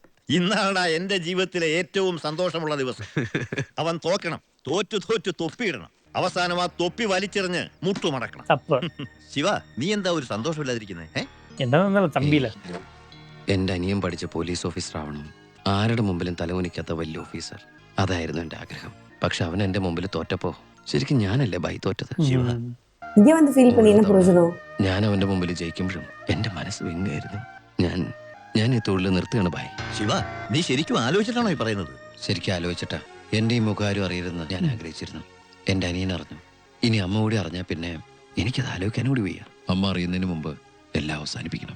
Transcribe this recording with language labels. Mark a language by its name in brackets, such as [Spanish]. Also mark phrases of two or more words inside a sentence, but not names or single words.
[Malayalam] ഇന്നാണ് എന്റെ ജീവിതത്തിലെ ഏറ്റവും സന്തോഷമുള്ള ദിവസം. അവൻ തോക്കണം, തോറ്റു തോറ്റു തൊപ്പിയിടണം, അവസാനം ആ തൊപ്പി വലിച്ചെറിഞ്ഞ് മുട്ടുമടക്കണം. തപ്പ് ശിവ, നീ എന്താ ഒരു സന്തോഷമില്ലാതിരിക്കുന്നേ? എന്താ തമ്പിയില്ല. എന്റെ അനിയൻ പഠിച്ച പോലീസ് ഓഫീസർ ആവണം, ആരുടെ മുമ്പിലും തലകുനിക്കാത്ത വലിയ ഓഫീസർ. അതായിരുന്നു എന്റെ ആഗ്രഹം. പക്ഷെ അവൻ എന്റെ മുമ്പിൽ തോറ്റപ്പോ ശരിക്കും ഞാനല്ലേ ബൈ തോറ്റത്. ശിവ, [Tamil] இங்கே வந்து ஃபீல் பண்ணி என்ன பிரயோஜனம்? [Malayalam] ഞാൻ അവന്റെ മുമ്പിൽ ജയിക്കുമ്പോഴും എന്റെ മനസ്സ് വിങ്ങായിരുന്നു. ഞാൻ ഈ തൊഴിൽ നിർത്തുകയാണ് ബൈ. ശിവ, നീ ശരിക്കും ആലോചിച്ചിട്ടാണോ ഈ പറയുന്നത്? ശരിക്കും ആലോചിച്ചിട്ടാ. എന്റെ ഈ മുഖാരും അറിയരുതെന്ന് ഞാൻ ആഗ്രഹിച്ചിരുന്നു. എന്റെ അനിയൻ അറിഞ്ഞു. ഇനി അമ്മ കൂടി അറിഞ്ഞാൽ പിന്നെ എനിക്കത് ആലോചിക്കാൻ കൂടി വയ്യ. അമ്മ അറിയുന്നതിന് മുമ്പ് എല്ലാം അവസാനിപ്പിക്കണം.